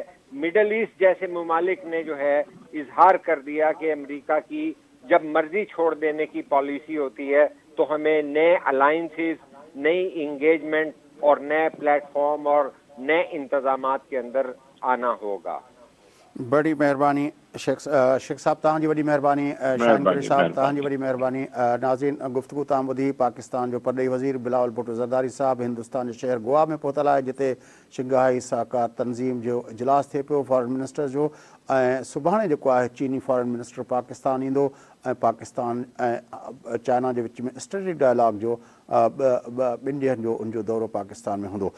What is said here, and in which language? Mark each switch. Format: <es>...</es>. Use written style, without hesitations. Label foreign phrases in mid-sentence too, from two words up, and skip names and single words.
<ur>مڈل ایسٹ جیسے ممالک نے جو ہے اظہار کر دیا کہ امریکہ کی جب مرضی چھوڑ دینے کی پالیسی ہوتی ہے تو ہمیں نئے الائنسز, نئی انگیجمنٹ اور نئے پلیٹ فارم اور نئے انتظامات کے اندر آنا ہوگا.</ur> <sd>بڑی مہربانی شیخ صاحب, تاں جی وڈی مہربانی. شاہین قریش صاحب تاں جی وڈی مہربانی. ناظرین گفتگو تاں ॿुधी پاکستان جو پرڏیہی وزیر بلاول بھٹو زرداری صاحب ہندوستان جو شہر گوا میں پہتل आहे जिते شنگھائی سہکار تنظیم جو اجلاس थिए पियो</sd> <en>foreign minister</en> <sd>जो. ऐं सुभाणे जेको आहे चीनी</sd> <en>foreign minister</en> <sd>पाकिस्तान ईंदो ऐं पाकिस्तान ऐं चाइना जे विच में</sd> <en>strategic dialogue</en> <sd>जो ॿिनि ॾींहंनि जो उनजो दौरो पाकिस्तान में हूंदो.</sd>